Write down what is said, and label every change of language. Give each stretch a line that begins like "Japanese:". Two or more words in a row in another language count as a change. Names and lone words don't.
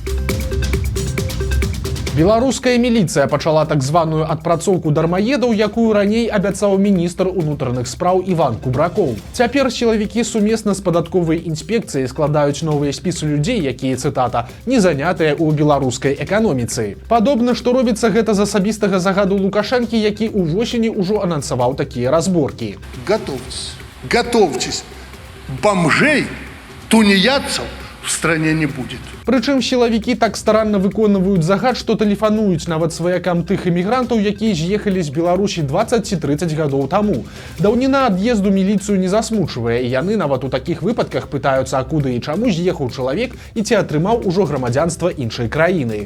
Belarusian: Беларуская міліцыя пачала так званую адпрацоўку дармаедаў, якую раней абяцаў міністр унутраных спраў Іван Кубракоў. Цяпер сілавікі сумесна з падатковай інспекцыяй складаюць новыя спісы людзей, якія, цытата, не занятыя ў беларускай эканоміцы. Падобна, што робіцца гэта з асабістага загаду Лукашэнкі, які ўвосені ўжо анансаваў такія разборкі.
Russian: Готовьтесь. Бомжей, тунеядцев в стране не будет.
Belarusian: Прычым сілавікі так старанна выконваюць загад, што тэлефануюць нават сваякам тых эмігрантаў, якія з'ехалі з Беларусі 20 ці 30 гадоў таму. Даўніна ад'езду міліцыю не засмучвае, і яны нават у такіх выпадках пытаюцца, акуды і чаму з'ехаў чалавек і ці атрымаў ужо грамадзянства іншай краіны.